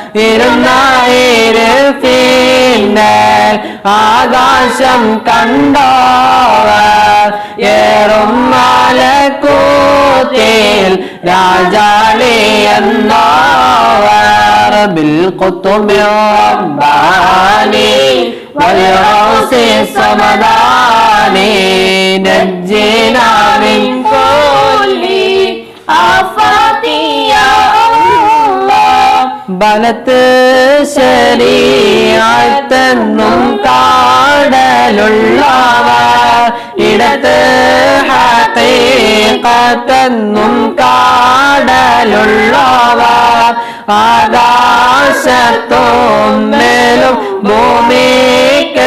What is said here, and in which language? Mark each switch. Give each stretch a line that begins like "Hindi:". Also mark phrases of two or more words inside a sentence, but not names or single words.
Malayalam: ഇരുന്നായിരുപ്പിന്നെ ആകാശം കണ്ടോവർ ഏറും മലക്കൂത്തിൽ രാജാളി എന്നോവർ.
Arabic: بالقطب الرباني والغوث الصمداني نجينا من كل آفات يا الله.
Malayalam: ബലത്ത് ശരീഅത്തെന്നും കാടലുള്ളവർ ഇടത്ത് ഹഖീഖത്തെന്നും കാടലുള്ളവർ ആകാശത്തും മേലും ഭൂമിക്ക്